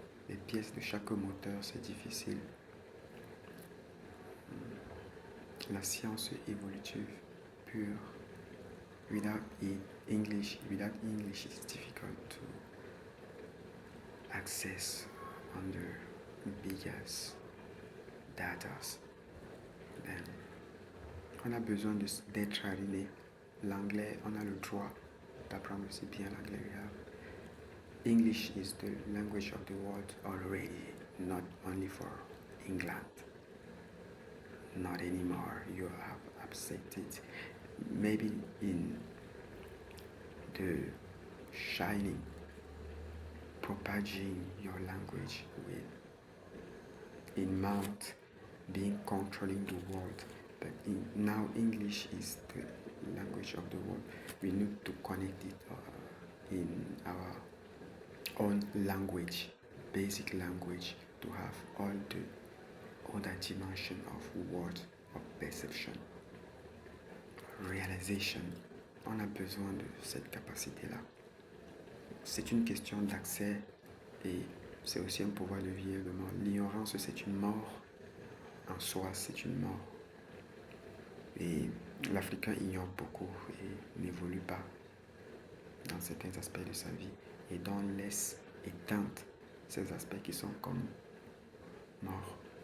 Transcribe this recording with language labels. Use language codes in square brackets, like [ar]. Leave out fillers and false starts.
[fr] Les pièces de chaque moteur, c'est difficile. La science évolutive pure, [en] without English it's difficult to access under biggest datas. Then, [fr] on a besoin d'être arrivé. L'anglais, on a le droit d'apprendre aussi bien l'anglais. [en] English is the language of the world already, not only for England. Not anymore. You have accepted. Maybe in the shining, propaging your language in Mount, being controlling the world. But now English is the language of the world. We need to connect it in our own language, basic language, to have all the other dimension of world, of perception, realization. [fr] On a besoin de cette capacité-là. C'est une question d'accès et c'est aussi un pouvoir de vie également. L'ignorance, c'est une mort. En soi, c'est une mort. Et l'Africain ignore beaucoup et n'évolue pas dans certains aspects de sa vie et donc laisse éteindre ces aspects qui sont comme morts.